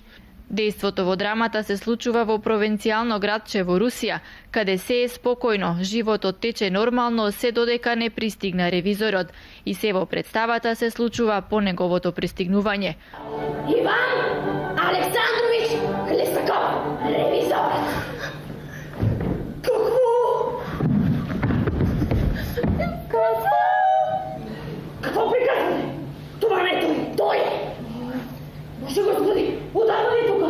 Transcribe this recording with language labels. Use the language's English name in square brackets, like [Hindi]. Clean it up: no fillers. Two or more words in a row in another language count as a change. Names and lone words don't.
[Macedonian] Дејството во драмата се случува во провинцијално градче во Русија, каде се е спокојно, животот тече нормално се додека не пристигна Ревизорот и се во представата се случува по неговото пристигнување. Иван Александрович Хлестаков, Ревизор. [Bulgarian] Какво приказвате? Това не е той е! Боже Господи, отдавна ли тук?